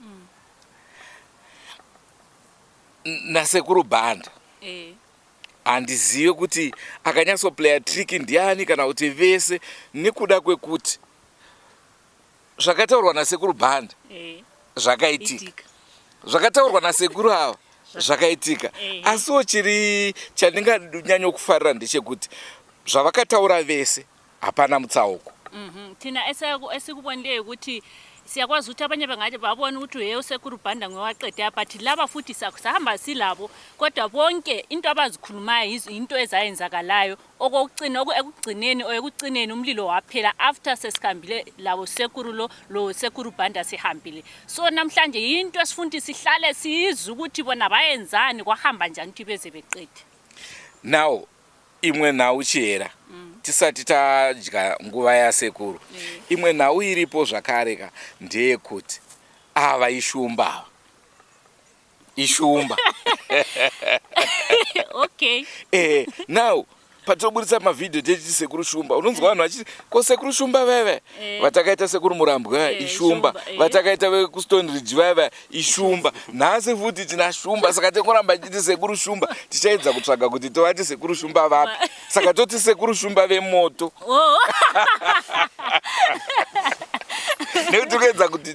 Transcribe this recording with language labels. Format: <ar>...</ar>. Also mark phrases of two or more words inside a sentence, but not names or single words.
<sn>nasekuru bhanda handizive kuti akanyatsoplaya trick ndiani kana kuti vese nekuda kwekuti zvakataurwa nasekuru bhanda zvakaitika zvakataurwa nasekuru ava zvakaitika asiwo chiri chandinganyanya kufarira ndechekuti zvavakataura vese hapana mutsauko.</sn> <nd>Thina esikubonile ukuthi siyakwazi ukuthi abanye bangathi babona ukuthi hey uSekuru Bhanda ngowaqeda but laba futhi sahamba silabo kodwa bonke into abazikhulumayo into ezayenzakalayo ekugcineni umlilo waphela after sesikhambile labo sekuru lo Sekuru Bhanda sihambile so namhlanje into esifunda sihlale sizwe ukuthi bona bayenzani kwahamba njani ukuthi beze beqede.</nd> <sn>Now imwe nawo chihera tisati tadya nguva yasekuru imwe nawo iripo zvakareka ndeyekuti ava ishumba okay now patinoburitsa mavhidhiyo techiti Sekuru Shumba unonzwa vanhu vachiti ko Sekuru Shumba veve vatakaita Sekuru Murambwe ishumba vatakaita vekuston ridge veve ishumba nhasi futi tina shumba saka tekuramba chiti Sekuru Shumba tichaedza kutsvaga kuti tovati Sekuru Shumba vapi saka toti Sekuru Shumba veMoto nekuti kuedza kuti</sn>